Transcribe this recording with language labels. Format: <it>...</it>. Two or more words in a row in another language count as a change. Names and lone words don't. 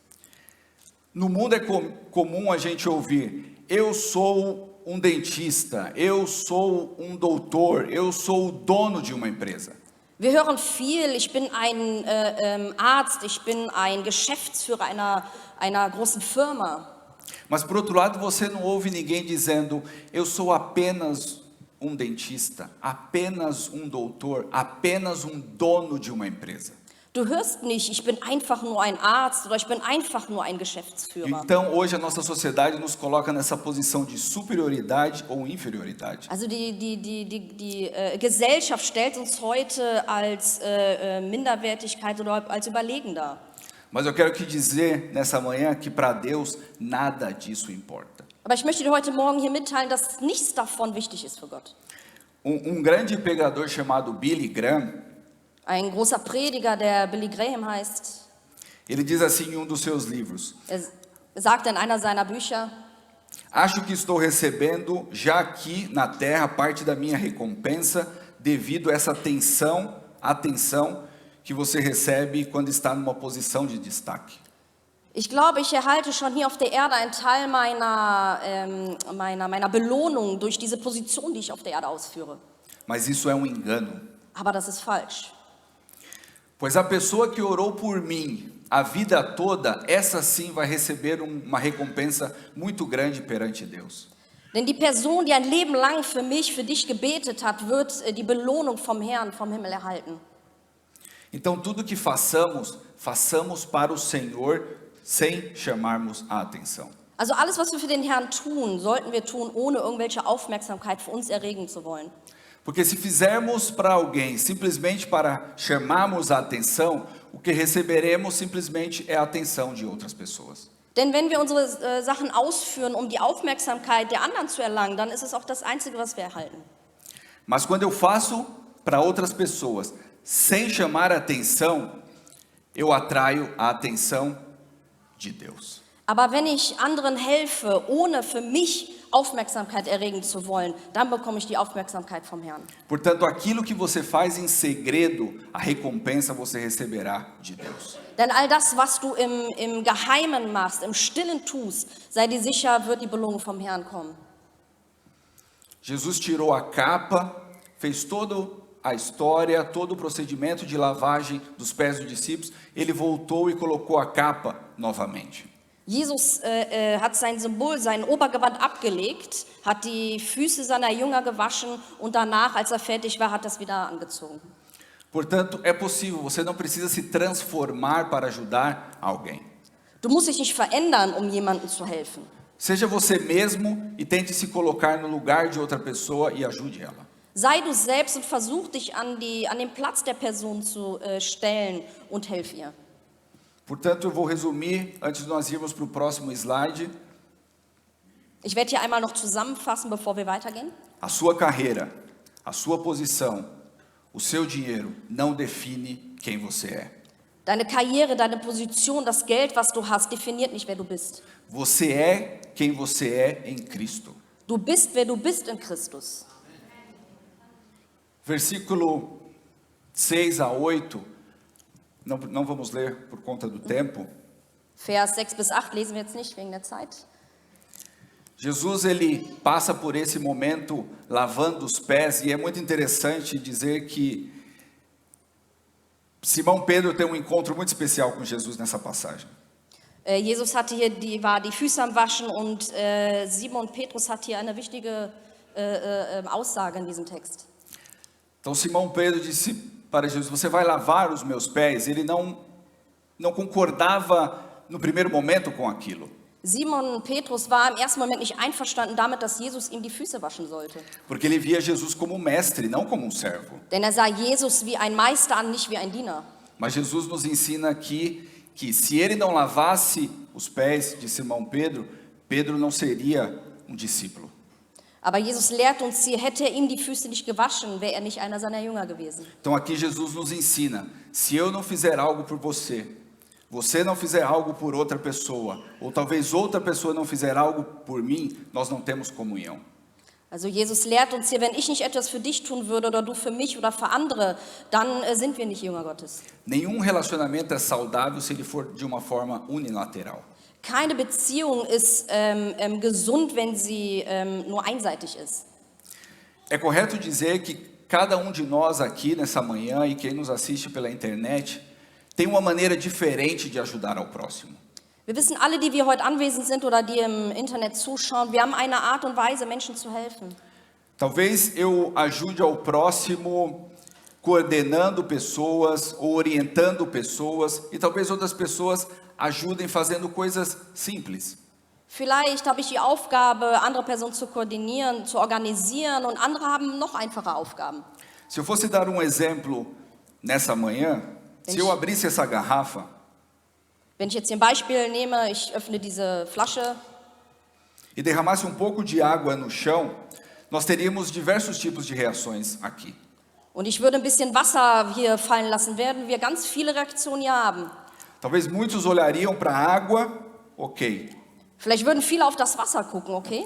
<pt>No mundo é comum a gente ouvir: eu sou um dentista, eu sou um doutor, eu sou o dono de uma empresa.</pt> <de>Wir hören viel, ich bin ein Arzt, ich bin ein Geschäftsführer einer großen Firma.</de> <pt>Mas por outro lado, você não ouve ninguém dizendo: eu sou apenas um dentista, apenas um doutor, apenas um dono de uma empresa.</pt> <de>Du hörst nicht, ich bin einfach nur ein Arzt oder ich bin einfach nur ein Geschäftsführer.</de> <pt>Então, hoje a nossa sociedade nos coloca nessa posição de superioridade ou inferioridade.</pt> <de>Also die Gesellschaft stellt uns heute als Minderwertigkeit oder als überlegen dar.</de> <pt>Mas eu quero te dizer nessa manhã que para Deus nada disso importa.</pt> <de>Aber ich möchte dir heute Morgen hier mitteilen, dass nichts davon wichtig ist für Gott.</de> <pt>Grande pregador chamado Billy Graham,</pt> <de>ein großer Prediger, der Billy Graham heißt,</de> <pt>ele diz assim em dos seus livros:</pt> <de>sagt in einer seiner Bücher:</de> <pt>acho que estou recebendo já aqui na terra parte da minha recompensa devido a essa atenção que você recebe quando está numa posição de destaque.</pt> <de>Ich glaube, ich erhalte schon hier auf der Erde einen Teil meiner Belohnung durch diese Position, die ich auf der Erde ausführe.</de> <pt>Mas isso é engano.</pt> <de>Aber das ist falsch.</de> <pt>Pois a pessoa que orou por mim a vida toda, essa sim vai receber uma recompensa muito grande perante Deus.</pt> <de>Denn die Person, die ein Leben lang für mich, für dich gebetet hat, wird die Belohnung vom Herrn, vom Himmel erhalten.</de> <pt>Então tudo que façamos, façamos para o Senhor, sem chamarmos a atenção.</pt> <de>Also alles, was wir für den Herrn tun, sollten wir tun, ohne irgendwelche Aufmerksamkeit für uns erregen zu wollen.</de> <pt>Porque se fizermos para alguém simplesmente para chamarmos a atenção, o que receberemos simplesmente é a atenção de outras pessoas.</pt> <de>Denn wenn wir unsere Sachen ausführen, um die Aufmerksamkeit der anderen zu erlangen, dann ist es auch das Einzige, was wir erhalten.</de> <pt>Mas quando eu faço para outras pessoas sem chamar a atenção, eu atraio a atenção de Deus.</pt> <de>Aber wenn ich anderen helfe, ohne für mich Aufmerksamkeit erregen zu wollen, dann bekomme ich die Aufmerksamkeit vom Herrn.</de> <pt>Portanto, aquilo que você faz em segredo, a recompensa você receberá de Deus.</pt> <de>Denn all das, was du im Geheimen machst, im Stillen tust, sei dir sicher, wird die Belohnung vom Herrn kommen.</de> <pt>Jesus tirou a capa, fez toda a história, todo o procedimento de lavagem dos pés dos discípulos, ele voltou e colocou a capa novamente.</pt> <de>Jesus hat sein Symbol, sein Obergewand abgelegt, hat die Füße seiner Jünger gewaschen und danach, als er fertig war, hat er es wieder angezogen.</de> <pt>Portanto, é possível, você não precisa se transformar para ajudar alguém.</pt> <de>Du musst dich nicht verändern, um jemandem zu helfen.</de> <pt>Seja você mesmo e tente se colocar no lugar de outra pessoa e ajude ela.</pt> <de>Sei du selbst und versuch dich an den Platz der Person zu stellen und helf ihr.</de> <pt>Portanto, eu vou resumir, antes de nós irmos para o próximo slide,</pt> <de>Ich werde hier einmal noch zusammenfassen, bevor wir weitergehen.</de> <pt>a sua carreira, a sua posição, o seu dinheiro não define quem você é.</pt> <de>Deine Karriere, deine Position, das Geld, was du hast, definiert nicht, wer du bist.</de> <pt>Você é quem você é em Cristo.</pt> <de>Du bist, wer du bist in Christus.</de> <pt>Versículo 6 a 8, não vamos ler por conta do tempo.</pt> <de>Vers 6 bis 8 lesen wir jetzt nicht wegen der Zeit.</de> <pt>Jesus, ele passa por esse momento lavando os pés, e é muito interessante dizer que Simão Pedro tem um encontro muito especial com Jesus nessa passagem.</pt> <de>Jesus hatte hier war die Füße am Waschen und Simon Petrus hat hier eine wichtige Aussage in diesem Text.</de> <pt>Então Simão Pedro disse para Jesus, você vai lavar os meus pés? Ele não concordava no primeiro momento com aquilo.</pt> <de>Simon Petrus war im ersten Moment nicht einverstanden damit, dass Jesus ihm die Füße waschen sollte.</de> <pt>Porque ele via Jesus como mestre, não como um servo.</pt> <de>Denn er sah Jesus wie ein Meister an, nicht wie ein Diener.</de> <pt>Mas Jesus nos ensina aqui que se ele não lavasse os pés de Simão Pedro, Pedro não seria um discípulo.</pt> <de>Aber Jesus lehrt uns hier, hätte er ihm die Füße nicht gewaschen, wäre er nicht einer seiner Jünger gewesen.</de> <pt>Então aqui Jesus nos ensina, se eu não fizer algo por você, você não fizer algo por outra pessoa, ou talvez outra pessoa não fizer algo por mim, nós não temos comunhão.</pt> <de>Also Jesus lehrt uns hier, wenn ich nicht etwas für dich tun würde oder du für mich oder für andere, dann sind wir nicht Jünger Gottes.</de> <pt>Nenhum relacionamento é saudável se ele for de uma forma unilateral.</pt> <de>Keine Beziehung ist gesund, wenn sie nur einseitig ist.</de> <pt>É correto dizer que cada um de nós aqui nessa manhã e quem nos assiste pela internet tem uma maneira diferente de ajudar ao próximo.</pt> <de>Wir wissen alle, die wir heute anwesend sind oder die im Internet zuschauen, wir haben eine Art und Weise, Menschen zu helfen.</de> <pt>Talvez eu ajude ao próximo coordenando pessoas ou orientando pessoas, e talvez outras pessoas ajudem fazendo coisas simples.</pt> <de>Vielleicht habe ich die Aufgabe, andere Personen zu koordinieren, zu organisieren, und andere haben noch einfache Aufgaben.</de> <pt>Se eu fosse dar um exemplo nessa manhã, se eu abrisse essa garrafa,</pt> <de>Wenn ich jetzt hier ein Beispiel nehme, ich öffne diese Flasche</de> <pt>e derramasse um pouco de água no chão, nós teríamos diversos tipos de reações aqui.</pt> <de>und ich würde ein bisschen Wasser hier fallen lassen, werden wir ganz viele Reaktionen hier haben.</de> <pt>Talvez muitos olhariam para a água, ok.</pt> <de>Vielleicht würden viele auf das Wasser gucken, okay?</de>